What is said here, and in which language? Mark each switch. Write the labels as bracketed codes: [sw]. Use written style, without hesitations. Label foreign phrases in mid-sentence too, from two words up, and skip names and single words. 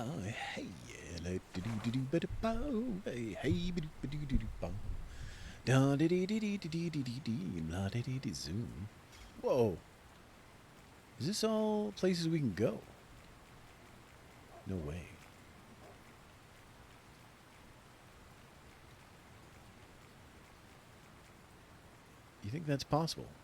[en] hey yeah la doo doo doo doo ba da ba hey hey ba doo ba doo doo doo ba da dee dee dee dee dee dee dee dee la dee dee dee zoom. Whoa! Is this all places we can go? No way. You think that's possible?